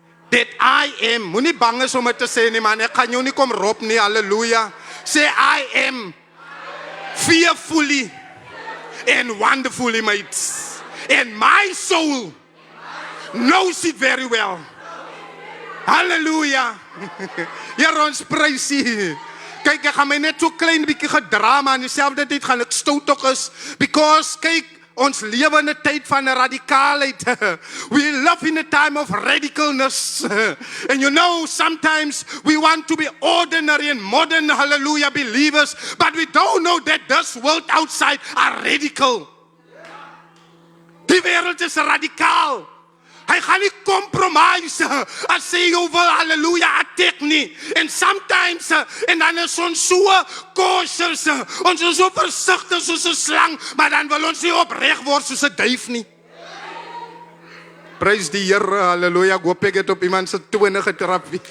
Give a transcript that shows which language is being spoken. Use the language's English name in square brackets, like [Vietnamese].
[Afrikaans] Moenie bang is om dit te sê nie man, ek gaan jou nie kom roep nie. Hallelujah. [English] Say I am fearfully and wonderfully made. And my soul knows it very well. [Afrikaans] Hallelujah. Here ons prys U. Kyk, ek gaan my net so klein bietjie gedrama en dieselfde tyd gaan ek stout ook is, because kyk, ons lewe in 'n tyd van radikaalheid. [English] We live in a time of radicalness. And you know, sometimes we want to be ordinary and modern, hallelujah, believers, but we don't know that this world outside are radical. [Afrikaans] Die wêreld is radikaal. Hy gaan nie compromise as sê jy wil hallelujah attack nie. En sometimes en dan is ons so cautious, ons is so versigtig soos 'n slang, maar dan wil ons nie opreg word soos 'n duif nie. Prys die Here, hallelujah. Ek hoop ek het op iemand se tone getrap.